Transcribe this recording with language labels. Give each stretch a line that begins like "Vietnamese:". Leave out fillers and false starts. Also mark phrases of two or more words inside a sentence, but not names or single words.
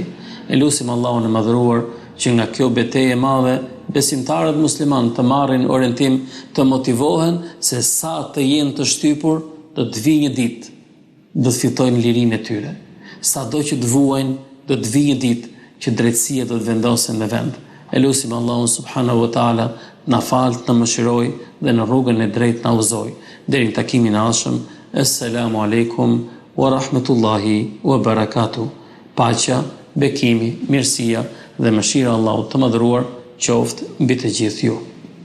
Albanian: E lutim Allahun e madhëruar që nga kjo betejë e madhe besimtarët musliman të marrin orientim, të motivohen se sa të jenë të shtypur, do të vijë një ditë, do të fitojnë lirinë e tyre. Sado që të vuajnë, do të vijë një ditë që drejtësia do të vendosen në vend. E lutim Allahun
Arabic: سبحانه وتعالى
Albanian: na falë, na mëshiroj dhe në rrugën e drejtë na udhëzoj. Deri në takimin e ardhshëm.
Arabic: السلام عليكم ورحمة الله وبركاته.
Albanian: Paqja, bekimi, mirësia dhe mëshira e Allahut të madhëruar qoftë mbi të gjithë ju.